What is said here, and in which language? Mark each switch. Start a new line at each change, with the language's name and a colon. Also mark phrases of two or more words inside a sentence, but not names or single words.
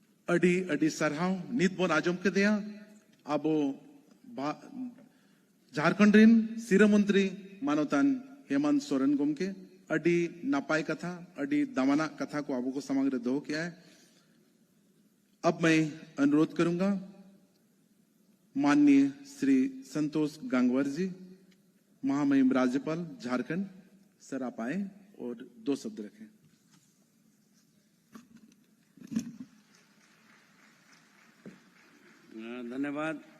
Santali: अडी अडी सरहाव नित बोन आजम के दिया अबो झारखंड रिन सिरा मंत्री मानवतान हेमंत सोरेन गोमके अडी नापाई कथा अडी दमाना कथा को आपको समग्र दो किया है।
Hindi: अब मैं अनुरोध करूंगा माननीय श्री संतोष गंगवार जी, महामहिम राज्यपाल झारखंड, सर आप आए और 2 शब्द रखें। धन्यवाद।